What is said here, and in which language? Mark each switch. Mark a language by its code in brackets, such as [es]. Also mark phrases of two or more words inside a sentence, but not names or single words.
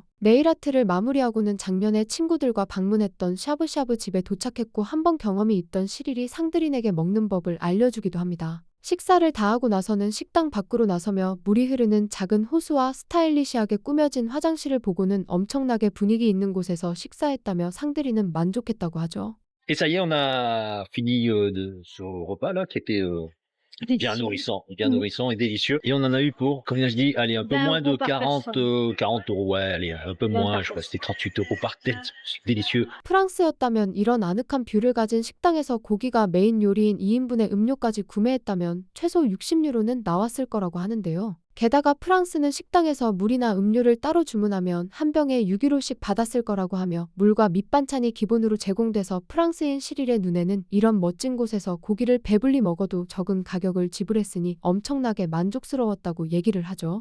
[ko] 네일아트를 마무리하고는 작년에 친구들과 방문했던 샤브샤브 집에 도착했고 한번 경험이 있던 시릴이 상드린에게 먹는 법을 알려주기도 합니다. 식사를 다 하고 나서는 식당 밖으로 나서며 물이 흐르는 작은 호수와 스타일리시하게 꾸며진 화장실을 보고는 엄청나게 분위기 있는 곳에서 식사했다며 상드린은 만족했다고 하죠. [fr] et ça y est, on a fini, de ce repas-là qui était, Délicieux. bien Oui. nourrissant et délicieux et on en a eu pour, combien je dis? Allez, un peu 20 moins de euros par 40, personne. 40 €, ouais, allez, un peu 20 moins, par je crois que personne. c'était 38 € par tête. C'est délicieux. [ko] 프랑스였다면 이런 아늑한 뷰를 가진 식당에서 고기가 메인 요리인 2인분의 음료까지 구매했다면 최소 60유로는 나왔을 거라고 하는데요. 게다가 프랑스는 식당에서 물이나 음료를 따로 주문하면 한 병에 6유로씩 받았을 거라고 하며 물과 밑반찬이 기본으로 제공돼서 프랑스인 시릴의 눈에는 이런 멋진 곳에서 고기를 배불리 먹어도 적은 가격을 지불했으니 엄청나게 만족스러웠다고 얘기를 하죠.